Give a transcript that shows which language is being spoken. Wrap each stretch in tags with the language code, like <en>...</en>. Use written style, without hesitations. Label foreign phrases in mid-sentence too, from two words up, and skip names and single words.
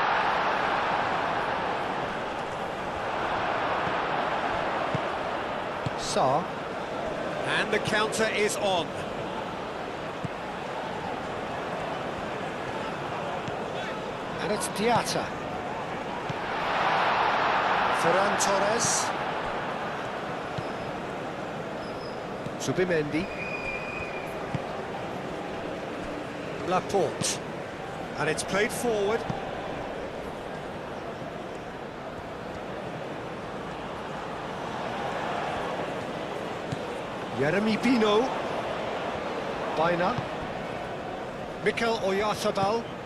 <en>Sarr. And the counter is on. And it's Diatta. Ferran Torres. Zubimendi. Laporte. And it's played forward. Jeremy Pino. Baina. Mikel Oyarzabal.</en>